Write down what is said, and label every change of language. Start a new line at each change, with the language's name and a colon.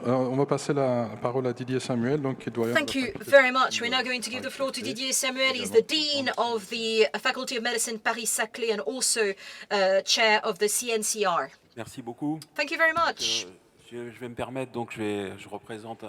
French: On va passer la parole à Didier Samuel, donc qui est doyen.
English: Thank you very much. We're now going to give the floor to Didier Samuel. He's the Dean of the Faculty of Medicine Paris-Saclay and also Chair of the CNCR.
French: Merci beaucoup.
English: Thank you very much.
French: Je vais me permettre, donc je représente